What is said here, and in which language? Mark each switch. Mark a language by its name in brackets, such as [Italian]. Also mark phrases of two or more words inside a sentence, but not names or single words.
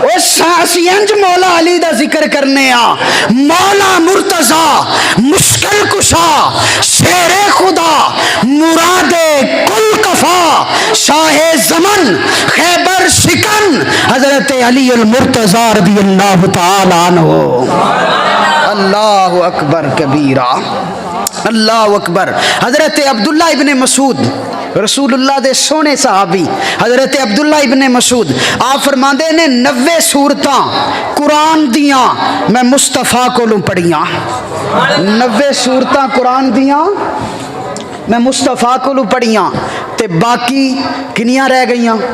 [Punjabi] اسی انج مولا علی دا ذکر کرنے آ، مولا مرتضیٰ مشکل کشا شیرِ خدا مرادِ کل کفا شاہِ زمن خیبر شکن حضرت علی المرتضیٰ [Arabic] رضي الله تعالى عنه. الله أكبر كبيرا، الله أكبر. [Punjabi] حضرت عبداللہ ابنِ مسعود رسول اللہ دے سوہنے صحابی حضرت عبداللہ ابنِ مسعود آپ فرماندے نے 90 سورتاں قرآن دیاں میں مصطفیٰ کولوں پڑھیاں. 90 سورتاں قرآن دیاں میں مصطفیٰ کولوں پڑھیاں تے باقی کنیاں رہ گئیاں?